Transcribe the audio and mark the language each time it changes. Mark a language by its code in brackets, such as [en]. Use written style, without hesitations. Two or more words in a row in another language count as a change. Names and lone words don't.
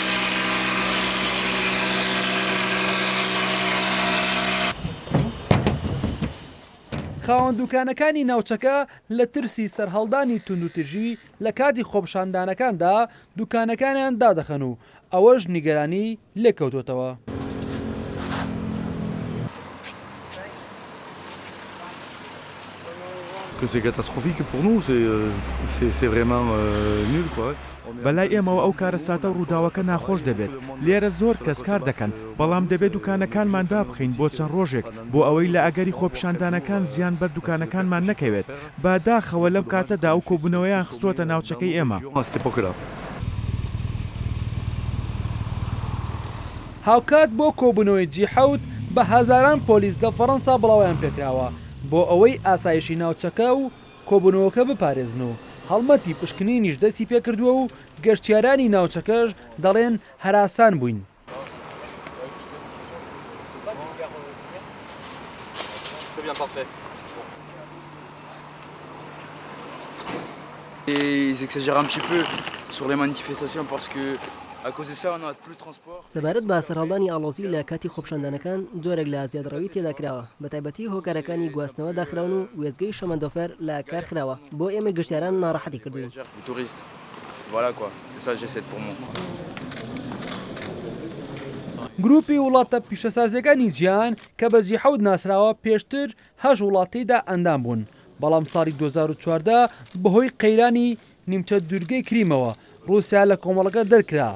[ckb] خاوەن دوکانەکانی ناوچەکە لە ترسی سەرهەڵدانی توندوتیژی لە کاتی خۆپشاندانەکاندا دوکانەکانیان دادەخەن و ئەوەش نیگەرانی لێکەوتوتەوە. [fr] C'est catastrophique pour nous, c'est vraiment nul quoi. [ckb] بەلای ئێمەوە ئەو کارە ساتە و ڕووداوەکە ناخۆش دەبێت. لێرە زۆر کەس کار دەکەن، بەڵام دەبێت دوکانەکانمان دابخین بۆ چەند ڕۆژێک بۆ ئەوەی لە ئەگەری خۆپشاندانەکان زیان بەر دوکانەکانمان نەکەوێت. با داخەوە لەم کاتەدا ئەو کۆبوونەوەیان خستووەتە ناوچەکەی ئێمە. هاوکات بۆ کۆبوونەوەی جی7 بە هەزاران پۆلیس لە فەڕەنسا بڵاویان پێکراوە بۆ ئەوەی ئاسایشی ناوچەکە و کۆبوونەوەکە بپارێزن و هەڵمەتی پشکنینیش دەستی پێکردووە و گەشتیارانی ناوچەکەش دەڵێن هەراسان بووین. [fr] Ils exagèrent un petit peu sur les manifestations parce que [ckb] سەبارەت بە سەرهەڵدانی ئاڵۆزی لە کاتی خۆپشاندانەکان جۆرێک لە زیادڕەوی تێدا کراوە، بە تایبەتی هۆکارەکانی گواستنەوە داخراون و وێزگەی شەمەندۆفەر لە کار خراوە بۆ ئێمە گەشتیاران ناڕەحەتی کردوین. گروپی وڵاتە پیشەسازیەکانی جیهان کە بە جی7 ناسراوە پێشتر 8 وڵاتیدا ئەندام بوون، بەڵام ساڵی 2014 بەهۆی قەیرانی نیمچە دوورگەی کریمەوە رووسیا لە کۆمەڵەکە دەرکرا.